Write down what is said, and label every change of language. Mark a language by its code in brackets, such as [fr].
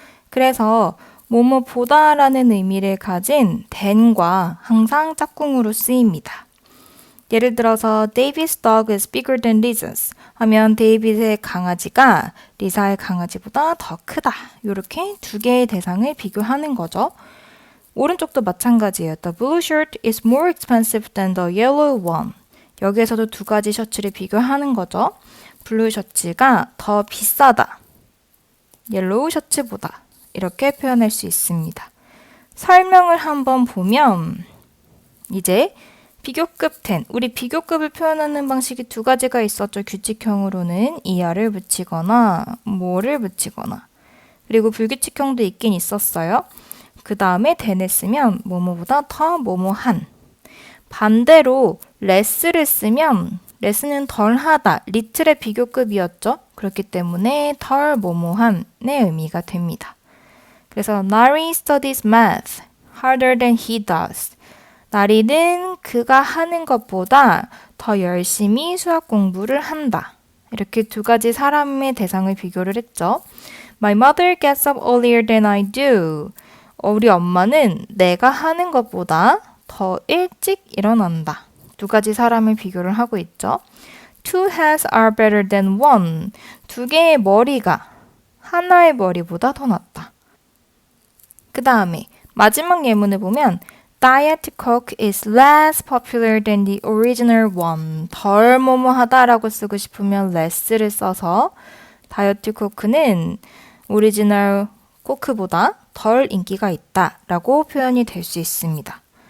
[ko] 그래서 뭐뭐보다 라는 의미를 가진 than과 항상 짝꿍으로 쓰입니다. 예를 들어서 [en] David's dog is bigger than Lisa's [ko] 하면 데이빗의 강아지가 리사의 강아지보다 더 크다. 이렇게 두 개의 대상을 비교하는 거죠. 오른쪽도 마찬가지예요. [en] The blue shirt is more expensive than the yellow one. [ko] 여기에서도 두 가지 셔츠를 비교하는 거죠. 블루 셔츠가 더 비싸다. 옐로우 셔츠보다. 이렇게 표현할 수 있습니다. 설명을 한번 보면 이제 비교급 10. 우리 비교급을 표현하는 방식이 두 가지가 있었죠. 규칙형으로는 ER을 붙이거나 뭐를 붙이거나 그리고 불규칙형도 있긴 있었어요. 그 다음에 than을 쓰면 뭐뭐보다 더 뭐뭐한. 반대로 less를 쓰면 less는 덜하다. little의 비교급이었죠. 그렇기 때문에 덜 뭐뭐한의 의미가 됩니다. 그래서 [en] Nari studies math harder than he does. [ko] 나리는 그가 하는 것보다 더 열심히 수학 공부를 한다. 이렇게 두 가지 사람의 대상을 비교를 했죠. [en] My mother gets up earlier than I do. [ko] 우리 엄마는 내가 하는 것보다 더 일찍 일어난다. 두 가지 사람을 비교를 하고 있죠. [en] Two heads are better than one. [ko] 두 개의 머리가 하나의 머리보다 더 낫다. 그 다음에 마지막 예문을 보면 [en] Diet Coke is less popular than the original one. [ko] 덜 뭐뭐하다라고 쓰고 싶으면 less를 써서 다이어트 코크는 오리지널 코크보다 덜 인기가 있다라고 표현이 될 수 있습니다.